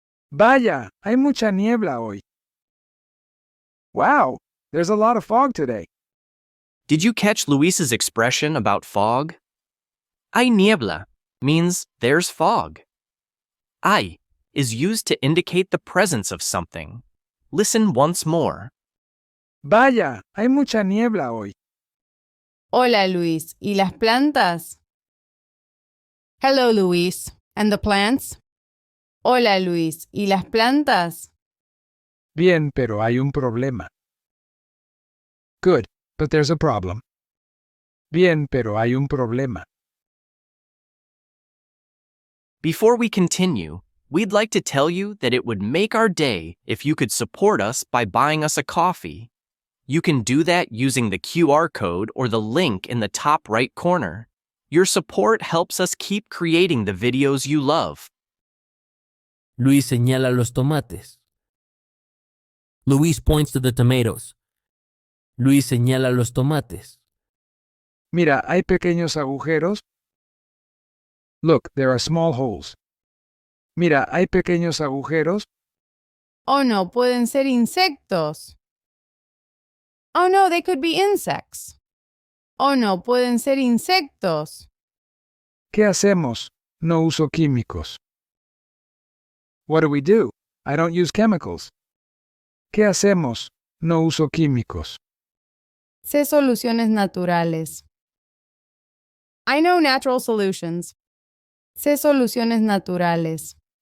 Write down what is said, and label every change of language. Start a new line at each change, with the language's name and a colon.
Spanish: Vaya, hay mucha niebla hoy.
English: Wow, there's a lot of fog today. Did you catch Luis's expression about fog? Hay niebla means there's fog. Hay is used to indicate the presence of something. Listen once more.
Spanish: Vaya, hay mucha niebla hoy. Hola, Luis. ¿Y las plantas?
English: Hello, Luis. And the plants?
Spanish: Hola, Luis. ¿Y las plantas? Bien, pero hay un problema.
English: Good, but there's a problem.
Spanish: Bien, pero hay un problema.
English: Before we continue, we'd like to tell you that it would make our day if you could support us by buying us a coffee. You can do that using the QR code or the link in the top right corner. Your support helps us keep creating the videos you love.
Spanish: Luis señala los tomates.
English: Luis points to the tomatoes.
Spanish: Luis señala los tomates. Mira, hay pequeños agujeros.
English: Look, there are small holes.
Spanish: Mira, hay pequeños agujeros. Oh no, pueden ser insectos.
English: Oh no, they could be insects.
Spanish: Oh no, pueden ser insectos. ¿Qué hacemos? No uso químicos.
English: What do? I don't use chemicals.
Spanish: ¿Qué hacemos? No uso químicos. Sé soluciones naturales.
English: I know natural solutions.
Spanish: Sé soluciones naturales.